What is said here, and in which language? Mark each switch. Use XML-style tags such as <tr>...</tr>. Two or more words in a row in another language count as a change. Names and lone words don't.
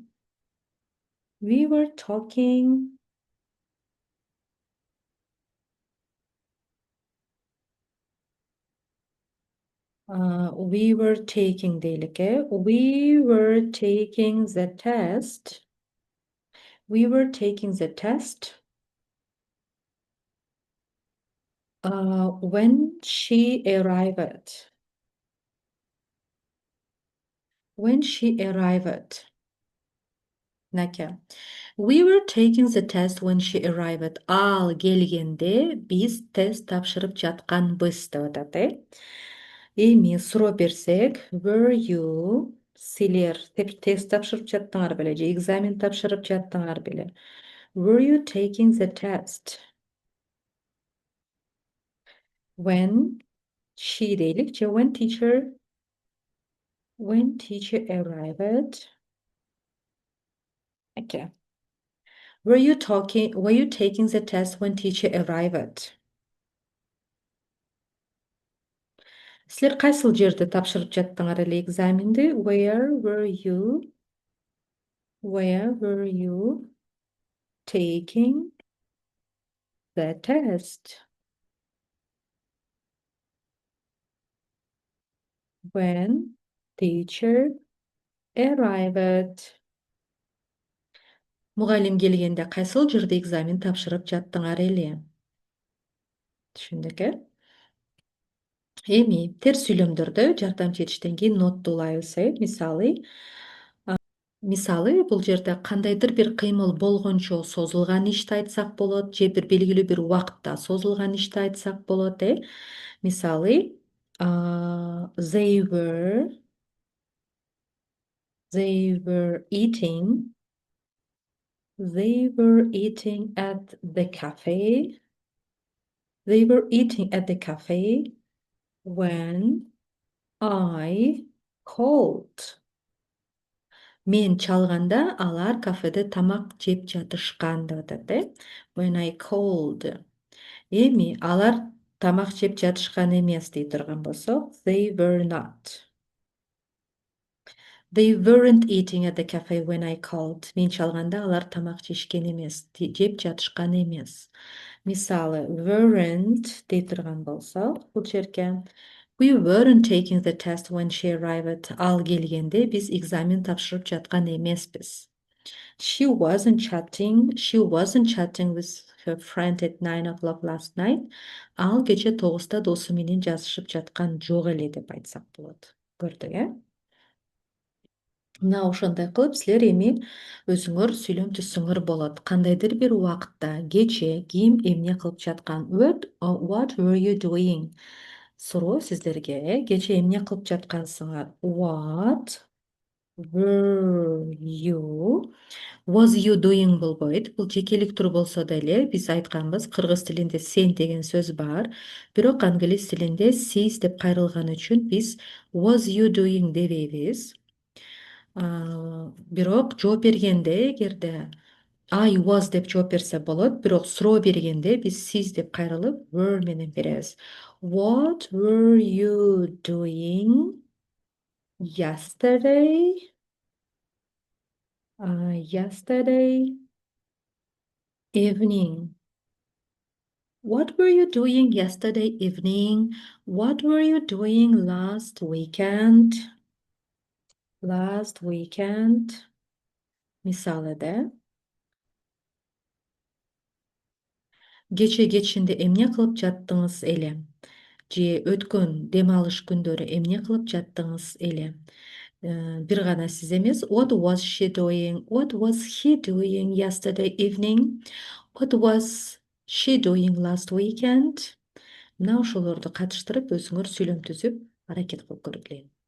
<en>We were talking. We were taking deyilik, э. We were taking the test. We were taking the test when she arrived. When she arrived.</en> <ky>Мынакей.</ky> <en>We were taking the test when she arrived.</en> <ky>Ал келгенде биз тест тапшырып жатканбыз деп атат, э. Эми суроо берсек,</ky> <en>were you,</en> <ky>силер тест тапшырып жаттыңар беле же экзамен тапшырып жаттыңар беле?</ky> <en>Were you taking the test when she</en> <ky>дейлик же</ky> <en>when teacher arrived? Okay. Were you taking the test when teacher arrived?</en> <ky>Силер кайсыл жерде тапшырып жаттыңар эле экзаменди?</ky> <en>Where were you taking the test when teacher arrived?</en> <ky>Мугалим келгенде кайсыл жерде экзамен тапшырып жаттыңар эле? Түшүндүк, э? Эми терс сүйлөмдөрдө жардамчы этиштен кийин нотту улайбыз, э. Мисалы, Мисалы, бул жерде кандайдыр бир кыймыл болгончо созулган ишти айтсак болот, же бир белгилүү бир убакытта созулган ишти айтсак болот, Мисалы,</ky> <en>they were eating at the cafe. They were eating at the cafe when I called.</en> <ky>Мен чалганда алар кафеде тамак жеп жатышкан деп атат,</ky> <en>When I called.</en> <ky>Эми алар тамак жеп жатышкан эмес дей турган болсок,</ky> <en>they were not. They weren't eating at the cafe when I called.</en> <ky>Мен чалганда алар тамак жешкен эмес, жеп жатышкан эмес.</ky> <en>Мисалы, weren't</en> <ky>дей турган болсок, бул жерге</ky> <en>We weren't taking the test when she arrived.</en> <ky>Ал келгенде биз экзамен тапшырып жаткан эмеспиз.</ky> <en>She wasn't chatting with her friend at 9 o'clock last night.</en> <ky>Ал кече 9-та досу менен жазышып жаткан жок эле деп айтсак болот. Көрдүк, Мына ошондой кылып силер эми өзүңөр сүйлөм түзсөңөр болот. Кандайдыр бир убакытта кече ким эмне кылып жаткан?</ky> <en>What were you doing?</en> <ky>Суроо сиздерге, кече эмне кылып жаткансыңар?</ky> <en>What were you? Was you doing болбойт.</en> <ky>Бул жекеликтүү болсо деле биз айтканбыз, кыргыз тилинде сен деген сөз бар. Бирок англис тилинде сиз деп кайрылган үчүн биз</ky> <en>was you doing</en> <ky>дебейбиз. Бирок жооп бергенде эгерде</ky> <en>I was</en> <ky>деп жооп берсе болот, бирок суроо бергенде биз сиз деп кайрылып were менен беребиз.</ky> <en>What were you doing yesterday? Yesterday evening. What were you doing yesterday evening? What were you doing last weekend? Last weekend.</en> <ky>Мисалыда. Кечинде эмне кылып жаттыңыз эле? Же өткөн дем алыш күндөрү эмне кылып жаттыңыз эле? Бир гана сиз эмес,</ky> <en>what was she doing? What was he doing yesterday evening? What was she doing last weekend?</en> <ky>Мына ошолорду катыштырып өзүңөр сүйлөм түзүп аракет кылып көргүлө.</ky>